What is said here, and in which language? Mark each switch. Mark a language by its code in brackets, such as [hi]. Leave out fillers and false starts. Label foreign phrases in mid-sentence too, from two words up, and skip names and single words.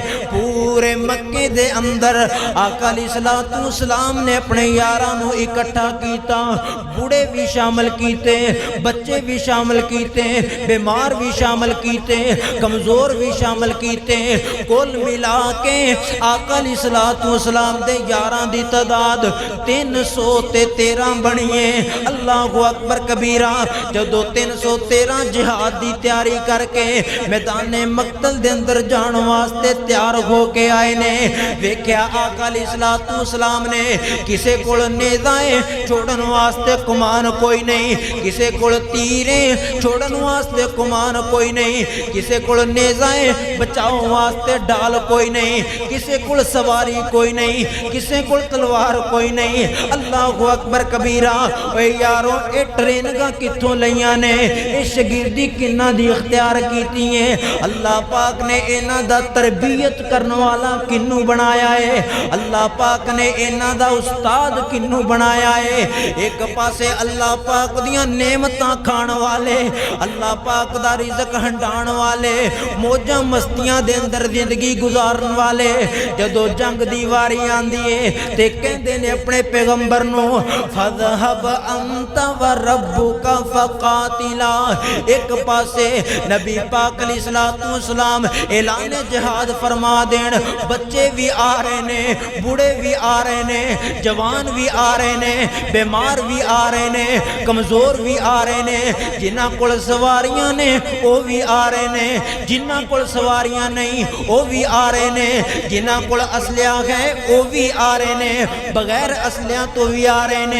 [pa] پورے مکے دے اندر آقا علیہ السلام نے اپنے یارانوں اکٹھا کیتا، بوڑھے بھی شامل کیتے، بچے بھی شامل کیتے، بیمار بھی شامل کیتے، کمزور بھی شامل کیتے، کل ملا کے آقا علیہ السلام دے یاران دی تعداد 313 بنیے۔ [ar] اللہ اکبر کبیرہ۔ [pa] جدو 313 جہاد دی تیاری کر کے میدان مقتل دے اندر جان واسطے تیار ہو کے آئے نے، ویکھیا آقا علیہ علیہ السلام نے کسے کول نیزے چھوڑن واسطے کمان کوئی نہیں، کسے کول تیراں چھوڑن واسطے کمان کوئی نہیں، کسے کول نیزے بچاؤ واسطے ڈھال کوئی نہیں، کسے کول سواری کوئی نہیں، کسے کول تلوار کوئی نہیں. [ar] الله أكبر كبيرا. [pa] اوئے یارو اے ٹریننگاں کتھوں لئیاں نے، اے شاگردی کنہاں دی اختیار کیتی اے. اللہ پاک نے اینہاں دا تربیت کرن والا کنوں بنایا اے، اللہ پاک نے اینہاں دا استاد کنوں بنایا اے. اک پاسے اللہ پاک دیاں نعمتاں کھان والے، اللہ پاک دا رزق ہنڈان والے، موجاں مستیاں دے اندر زندگی گزارن والے، جدوں جنگ دی واری آندی اے تے کہندے نے اپنے پیغمبر نوں [ar] فاذهب أنت وربك فقاتلا. [pa] اک پاسے نبی پاک علیہ السلام اعلان جہاد فرما دین، بچے وی آ رہے نے، بڈھے وی آ رہے نے، جوان وی آ رہے نے، بیمار وی آ رہے نے، کمزور وی آ رہے نے، جنہاں کول سواریاں نے اوہ وی آ رہے نے، جنہاں کول سواریاں نہیں اوہ وی آ رہے نے، جنہاں کول اسلحہ اے اوہ وی آ رہے نے، بغیر اسلحہ توں وی آ رہے نے.